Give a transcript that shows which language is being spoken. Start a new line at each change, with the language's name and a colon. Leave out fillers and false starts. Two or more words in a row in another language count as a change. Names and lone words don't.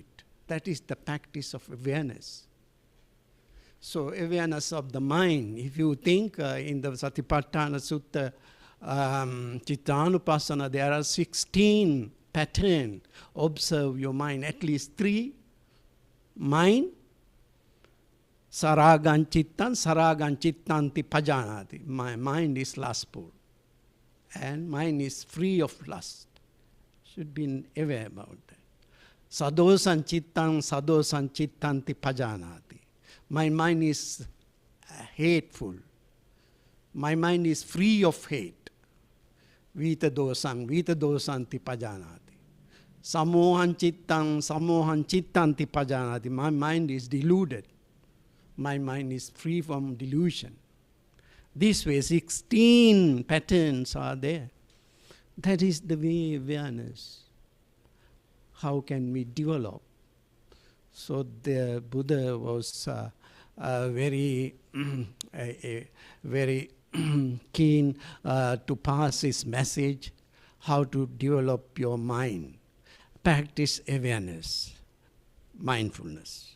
English: That is the practice of awareness. So awareness of the mind. If you think in the Satipatthana Sutta, Chittanupassana, there are 16 patterns. Observe your mind. At least 3. Mind,
Pali: saragan chittanti pajanati.
English: My mind is lustful. And mind is free of lust. Should be aware about that.
Pali: Sadosan chittanti pajanati.
English: My mind is hateful. My mind is free of hate.
Pali: Vitadosanti pajanati. Samohan chittanti pajanati.
English: My mind is deluded. My mind is free from delusion. This way, 16 patterns are there. That is the way awareness. How can we develop? So the Buddha was very, very keen to pass his message, how to develop your mind, practice awareness, mindfulness.